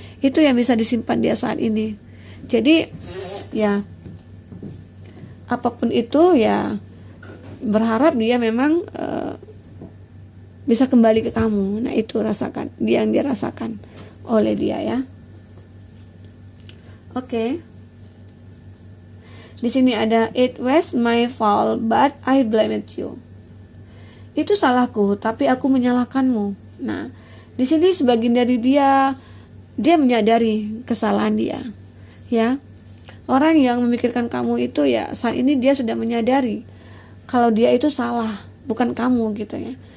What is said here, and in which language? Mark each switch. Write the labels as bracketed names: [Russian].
[Indonesian] Itu yang bisa disimpan dia saat ini. Jadi ya apapun itu ya berharap dia memang bisa kembali ke kamu. Nah, itu rasakan, dia yang dirasakan oleh dia ya. Oke. [English] Di sini ada it was my fault but I blamed you. [Indonesian] Itu salahku tapi aku menyalahkanmu. Nah, di sini sebagian dari dia menyadari kesalahan dia. Ya. Orang yang memikirkan kamu itu ya saat ini dia sudah menyadari kalau dia itu salah, bukan kamu gitu ya.